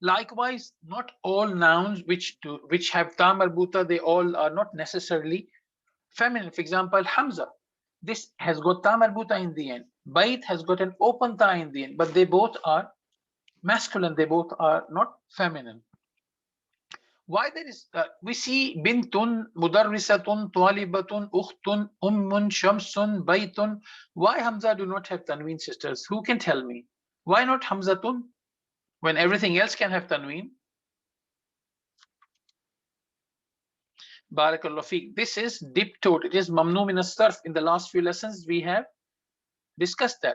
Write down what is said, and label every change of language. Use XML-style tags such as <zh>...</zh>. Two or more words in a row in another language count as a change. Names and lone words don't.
<en>Likewise, not all nouns which have</en> <ar>تاء مربوطة,</ar> <en>they all are not necessarily feminine. For example, Hamza, this has got</en> <ar>تاء مربوطة</ar> <en>in the end. Bait has got an open ta in the end, but they both are masculine. They both are not feminine. Why there is we see</en> <ar>بنتٌ، مدرسةٌ، طالبةٌ، أختٌ، أمٌّ، شمسٌ، بيتٌ.</ar> <en>Why Hamza do not have tanween, sisters? Who can tell me? Why not Hamzatun when everything else can have tanween?</en> <ar>بارك الله فيك.</ar> <en>This is dip-toed. It is</en> <ar>ممنوع من الصرف.</ar> <en>In the last few lessons, we have discussed that.</en>